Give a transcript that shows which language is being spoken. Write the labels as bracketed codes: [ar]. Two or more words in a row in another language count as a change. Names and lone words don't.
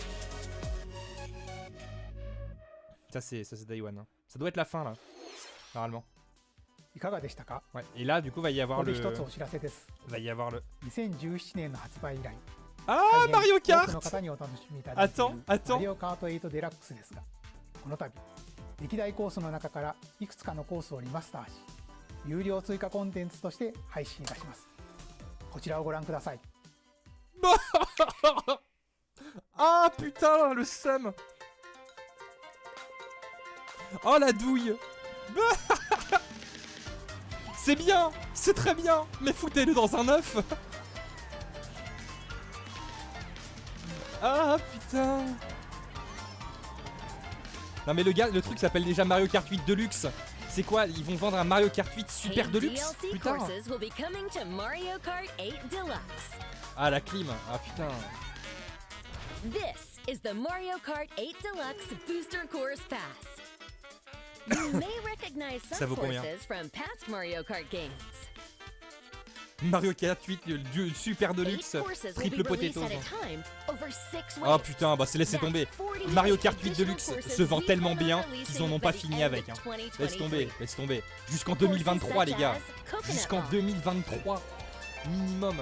[fr] Ça c'est Day One. Ça doit être la fin là, normalement. Ouais, et là du coup va y avoir le... Ah, Mario Kart. Attends. [ja] 歴代コースの中からいくつかのコースをリマスターし、有料追加コンテンツとして配信いたします。こちらをご覧ください。 [fr] Ah putain, le seum. Oh la douille. C'est bien, c'est très bien, mais foutez-le dans un œuf. Ah putain. Non mais le truc s'appelle déjà Mario Kart 8 Deluxe. C'est quoi? Ils vont vendre un Mario Kart 8 Super Deluxe? Putain. Ah la clim. Ah putain. [en] This is the Mario Kart 8 Deluxe Booster Course Pass. You may recognize some courses from past Mario Kart games. [fr] Mario Kart 8, le Super Deluxe, [en] triple potatoes. [fr] Oh putain, bah c'est laissé tomber. Mario Kart 8 Deluxe se vend tellement bien qu'ils en ont pas fini avec. Hein. Laisse tomber. Jusqu'en 2023 les gars. Jusqu'en 2023. Minimum.